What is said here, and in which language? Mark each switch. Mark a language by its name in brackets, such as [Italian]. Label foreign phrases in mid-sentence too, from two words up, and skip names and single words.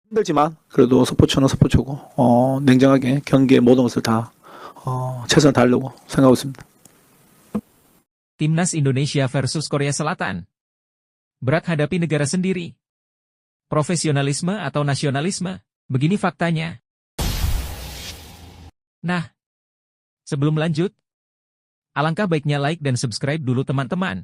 [Korean] 힘들지만 그래도 스포츠는 스포츠고 냉정하게 경기의 모든 것을 다 최선을 다하려고 생각하고 있습니다. [Indonesian] Timnas Indonesia versus Korea Selatan. Berat hadapi negara sendiri. Profesionalisme atau nasionalisme? Begini faktanya. Nah, sebelum lanjut, alangkah baiknya like dan subscribe dulu teman-teman.